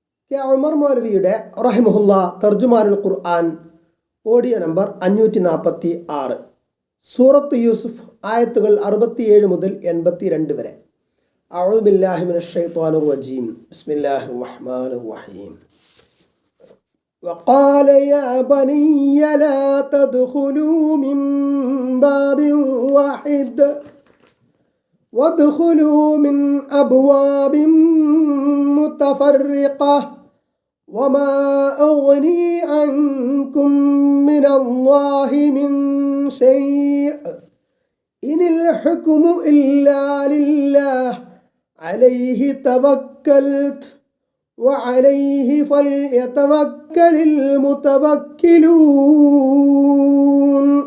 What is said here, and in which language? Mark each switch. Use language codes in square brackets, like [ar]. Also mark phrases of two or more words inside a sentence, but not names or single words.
[ml] കെ ഉമർ മൗലവിയുടെ റഹിമഹുല്ല തർജുമാനുൽ ഖുർആൻ ഓഡിയോ നമ്പർ 546. സൂറത്ത് യൂസുഫ് ആയത്തുകൾ 67 മുതൽ 82 വരെ. [ar] أعوذ بالله من الشيطان الرجيم. بسم الله الرحمن الرحيم. وقال يا بني لا تدخلوا من باب واحد وادخلوا من أبواب متفرقة وما أغني عنكم من الله من شيء إن الحكم إلا لله عليه توكلت وعليه فليتوكل المتوكلون.